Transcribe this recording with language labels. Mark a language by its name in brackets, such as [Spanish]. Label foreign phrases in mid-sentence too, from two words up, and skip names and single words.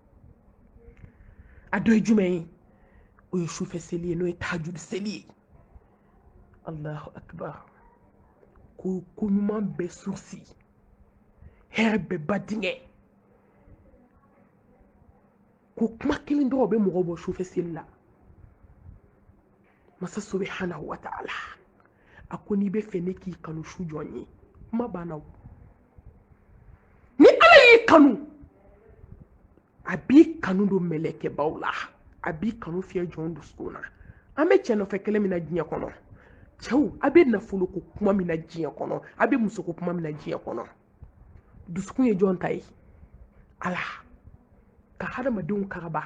[Bambara] a dɔ ye jumɛn ye o ye sufɛ seli ye n'o ye tahajud seli ye [Arabic] الله أكبر [Bambara] ko ɲuman bɛɛ sursi hɛrɛ bɛɛ ba dingɛ ko kuma kelen dɔrɔn bɛ mɔgɔw bɔ sufɛ seli la masa [Arabic] سبحانه وتعالى [Bambara] a ko n'i bɛ fɛ ne k'i kanu su jɔn ye kuma banna o ni ala y'i kanu a b'i kanu don mɛlɛkɛbaw la a b'i kanu fiyɛ jɔn dusukun na an bɛ cɛ nɔfɛ kelen min na diɲɛ kɔnɔ cɛw a bɛ nafolo ko kuma min na diɲɛ kɔnɔ a bɛ muso ko kuma min na diɲɛ kɔnɔ dusukun ye jɔn ta ye ala ka hadamadenw karaba